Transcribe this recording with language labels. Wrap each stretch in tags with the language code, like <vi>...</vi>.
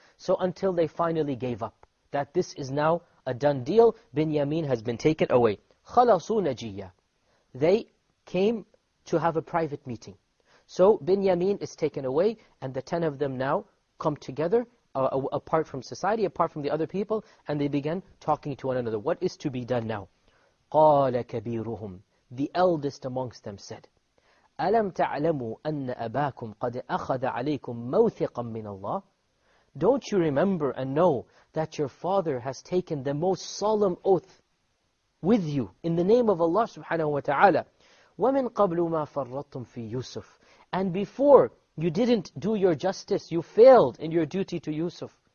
<en>So until they finally gave up, that this is now a done deal, Binyamin has been taken away.</en> <ar>خَلَصُوا نَجِيَّ.</ar> <en>They came to have a private meeting. So Binyamin is taken away, and the 10 of them now come together, apart from society, apart from the other people, and they began talking to one another. What is to be done now?</en> <ar>قَالَ كَبِيرُهُمْ.</ar> <en>The eldest amongst them said,</en> <ar>أَلَمْ تَعْلَمُوا أَنَّ أَبَاكُمْ قَدْ أَخَذَ عَلَيْكُمْ مَوْثِقًا مِّنَ اللَّهِ.</ar> <en>Don't you remember and know that your father has taken the most solemn oath with you in the name of Allah subhanahu wa ta'ala?</en> <ar>وَمِنْ قَبْلُ مَا فَرَّطْتُمْ فِي يُوسُفِ.</ar> <en>And before, you didn't do your justice, you failed in your duty to Yusuf.</en>